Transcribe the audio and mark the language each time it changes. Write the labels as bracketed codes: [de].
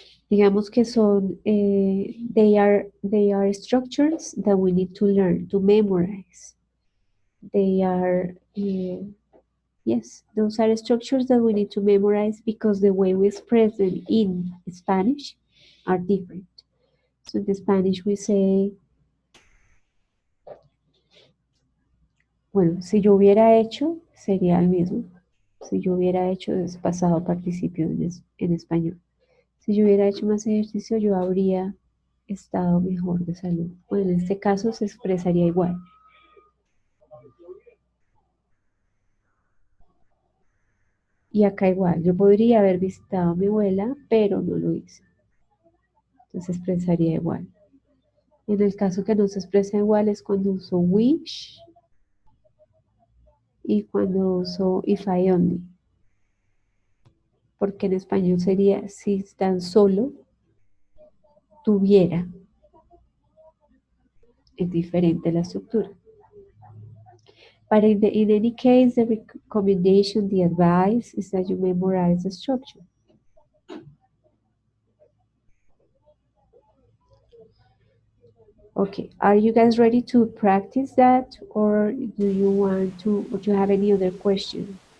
[es] Digamos que son, [en] they are structures that we need to learn, to memorize. They are, yes, those are structures that we need to memorize because the way we express them in Spanish are different. So in Spanish we say, [es] bueno, si yo hubiera hecho, sería el mismo. Si yo hubiera hecho es pasado participio en español. Si yo hubiera hecho más ejercicio, yo habría estado mejor de salud. Bueno, en este caso se expresaría igual. Y acá igual, yo podría haber visitado a mi abuela, pero no lo hice. Entonces se expresaría igual. En el caso que no se expresa igual es cuando uso wish y cuando uso [en] if I only. [es] Porque en español sería si tan solo tuviera. Es diferente la estructura. [en] But in any case, the recommendation, the advice is that you memorize the structure. Okay, are you guys ready to practice that, or do you want to, or do you have any other question?